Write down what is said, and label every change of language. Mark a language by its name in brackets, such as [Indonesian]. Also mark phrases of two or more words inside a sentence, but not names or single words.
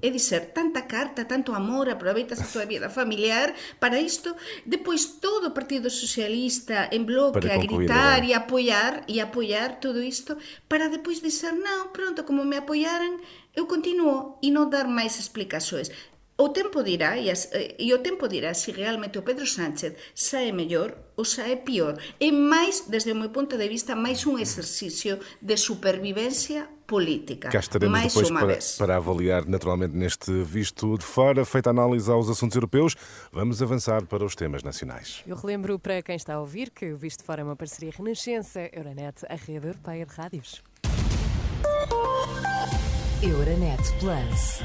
[Galician] É dizer, tanta carta, tanto amor, aproveitas a tua vida familiar para isto, depois todo o Partido Socialista en bloque a gritar e apoiar todo isto, para depois dizer, non, pronto, como me apoiaran, eu continuo e non dar máis explicações. O tempo dirá, e o tempo dirá se realmente o Pedro Sánchez sae mellor ou sae pior. É máis, desde o meu ponto de vista, máis un exercicio de supervivencia política. [Portuguese] Cá estaremos mais depois uma vez. para avaliar naturalmente neste visto de fora, feita a análise aos assuntos europeus. Vamos avançar para os temas nacionais. Eu relembro para quem está a ouvir que o Visto de Fora é uma parceria Renascença, Euronet, a rede europeia de rádios. Euronet Plus.